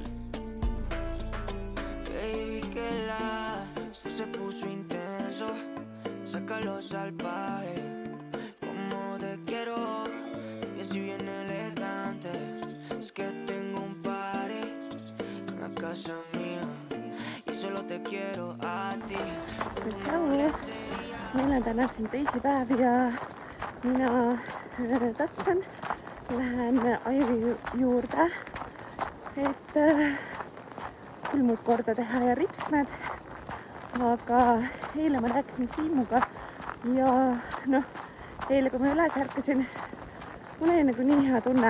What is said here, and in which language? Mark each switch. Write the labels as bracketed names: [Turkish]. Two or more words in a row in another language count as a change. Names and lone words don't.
[Spanish] Baby, que esto se puso intenso. Sácalo salvaje, como te quiero, y así bien elegante. Es que tengo un party en la casa mía y solo te quiero a ti. [Estonian] Tšau, meil on täna siin teisipäev ja mina tatsan, lähen Aivi juurde, et külmud korda teha ja ripsmed, aga eile ma rääkisin Siimuga ja noh, eile kui ma üles ärkasin, mul oli nagu nii hea tunne.